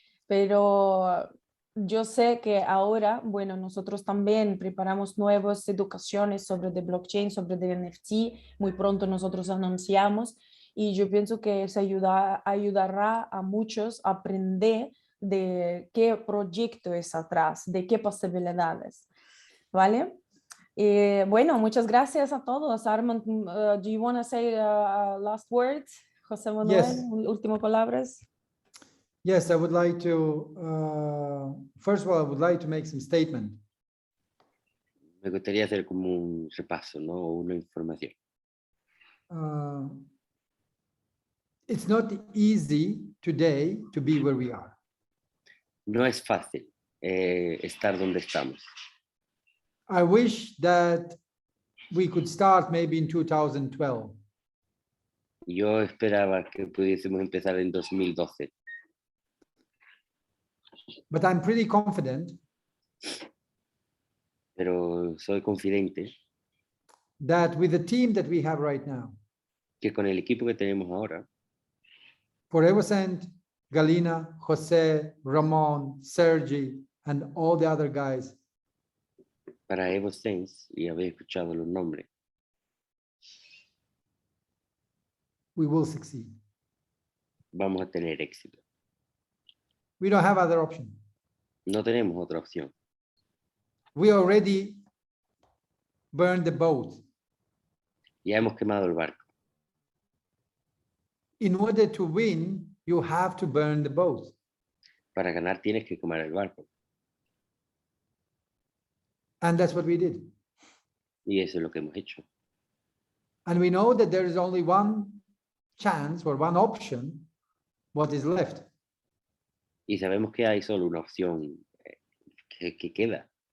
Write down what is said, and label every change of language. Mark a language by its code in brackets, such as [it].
[es] Pero yo sé que ahora, bueno, nosotros también preparamos nuevas educaciones sobre el blockchain, sobre el NFT. Muy pronto nosotros anunciamos, y yo pienso que eso ayudará a muchos a aprender de qué proyecto es atrás, de qué posibilidades, ¿vale? Bueno, muchas gracias a todos. [en] Armand, do you want to say last words? [es] José Manuel, [en] Yes. [es] últimas palabras. [en] Yes, I would like to, first of all, I would like to make some statement. [es] Me gustaría hacer como un repaso, ¿no? O una información. [en] It's not easy today to be where we are. [es] No es fácil estar donde estamos. [en] I wish that we could start maybe in 2012. [es] Yo esperaba que pudiésemos empezar en 2012, [en] But I'm pretty confident [es] pero soy confidente [en] that with the team that we have right now, [es] que con el equipo que tenemos ahora, [en] for EVORICH, Galina, Jose, Ramon, Sergi, and all the other guys, [es] para EvoSense, y habéis escuchado los nombres, [en] we will succeed. [es] vamos a tener éxito. [en] We don't have other option. [es] No tenemos otra opción. [en] We already burned the boat. [es] Ya hemos quemado el barco. [en] In order to win, you have to burn the boat. [es] Para ganar tienes que quemar el barco. [en] And that's what we did. [es] Y eso es lo que hemos hecho. [en] And we know that there is only one chance or one option, what is left. [es] Y sabemos que hay solo una opción que queda.